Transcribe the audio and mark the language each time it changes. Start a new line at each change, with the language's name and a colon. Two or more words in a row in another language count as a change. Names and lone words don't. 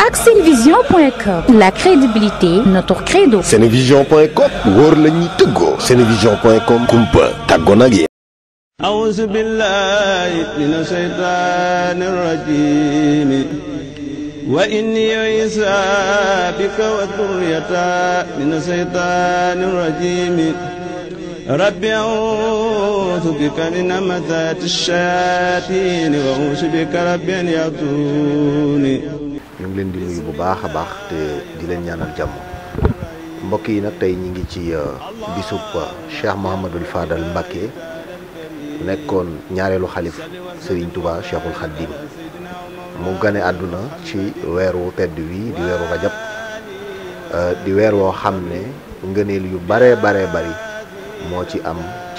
French: Senevision.com, la crédibilité, notre credo.
Wolof: Senevision.com, wóor la ñuy tëggoo. Senevision.com, kumpa tàggoo nag yéen.
Arabic: أعوذ بالله من الشيطان الرجيم وإني عيسى بك وذريتها من الشيطان الرجيم رب أعوذ بك من همزات الشياطين وأعوذ بك رب أن يحضرون.
Wolof: ñu ngi leen di nuyu bu baax a baax te di leen ñaanal jàmm mbokk yi nag tey ñu ngi ci bisub Cheikh Mouhamadul Fadal Mbacké nekkoon ñaareelu xalif Serigne Touba Cheikhul Khadim mu gane àdduna ci weeru tedd wi di weeru rajab di weer woo xam ne ngëneel yu bare bari moo ci am ci